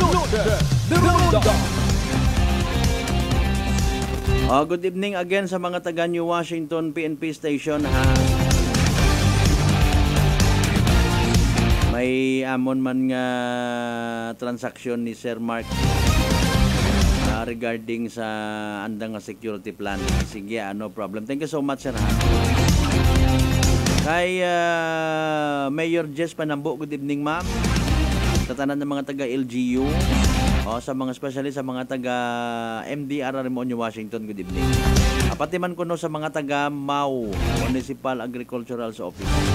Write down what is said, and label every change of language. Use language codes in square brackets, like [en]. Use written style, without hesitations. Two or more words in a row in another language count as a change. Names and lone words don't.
[en] Good evening again [hil] sa mga taga New Washington PNP Station, ha. May amon man nga transaksyon ni Sir Mark regarding sa andang nga [en] security plan. Sige, no problem. Thank you so much, sir, ha. [hil] Kay Mayor Jess Panambo, [en] good evening, ma'am. [hil] Sa tanan ng mga taga LGU, sa mga specialist, sa mga taga MDR New Washington, [en] good evening. [hil] Pati man kuno sa mga taga MAU, [en] Municipal Agricultural Office.